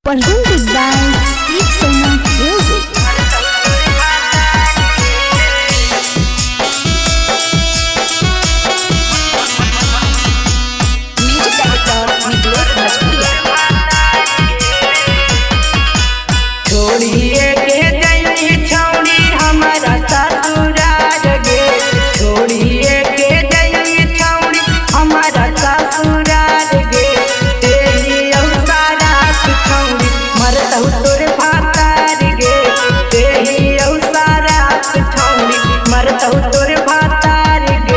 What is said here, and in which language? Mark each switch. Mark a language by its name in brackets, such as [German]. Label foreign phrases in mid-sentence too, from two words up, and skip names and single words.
[English] presented by Steve Sona Music. Music director Nicholas Bhatia. [Maithili] छोड़िए के जैनी छौड़ी हमारा ससुराल गे, छोड़िए के जैनी छौड़ी हमारा ससुराल गे। तेरी औसारा छौड़ी मरतहु तोर भातार गे, तेरी औसारा छौड़ी मरतहु तोर भातार गे।